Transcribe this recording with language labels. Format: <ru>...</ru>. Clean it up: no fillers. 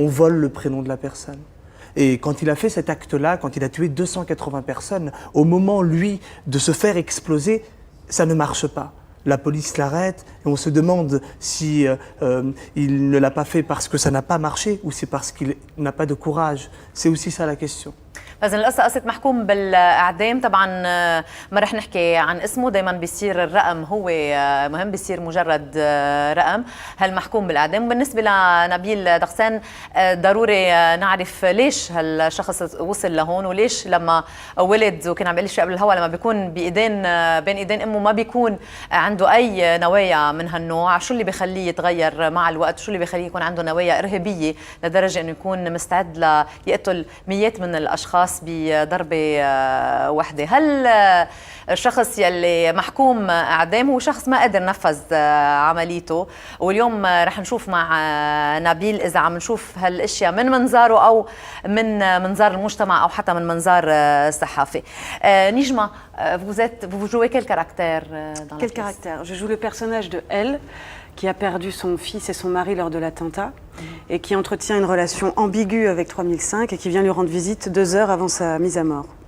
<fr>On vole le prénom de la personne. Et quand il a fait cet acte-là, quand il a tué 280 personnes, au moment, lui, de se faire exploser, ça ne marche pas. La police l'arrête et on se demande si il ne l'a pas fait parce que ça n'a pas marché ou c'est parce qu'il n'a pas de courage. C'est aussi ça la question.</fr> <ar>إذن القصة قصة محكوم بالإعدام. طبعا ما رح نحكي عن اسمه، دايما بيصير الرقم هو مهم، بيصير مجرد رقم هالمحكوم بالإعدام. بالنسبة لنبيل دارسين ضروري نعرف ليش هالشخص وصل لهون، وليش لما ولد وكان عم يقول قبل الهوا لما بيكون بين ايدين امه ما بيكون عنده اي نوايا من هالنوع. شو اللي بيخليه يتغير مع الوقت؟ شو اللي بيخليه يكون عنده نوايا إرهابية لدرجة انه يكون مستعد ليقتل مئات من الاشخاص بضربة واحدة؟ هل الشخص يلي محكوم اعدام هو شخص ما قدر نفذ عمليته؟ واليوم رح نشوف مع نبيل اذا عم نشوف هالاشياء من منظاره او من منظار المجتمع او حتى من منظار الصحافي.</ar> <fr>نجمة, vous jouez quel caractère dans la pièce? Quel caractère? Je joue le personnage de Elle, qui a perdu son fils et son mari lors de l'attentat et qui entretient une relation ambiguë avec 3005 et qui vient lui rendre visite 2 heures avant sa mise à mort.</fr>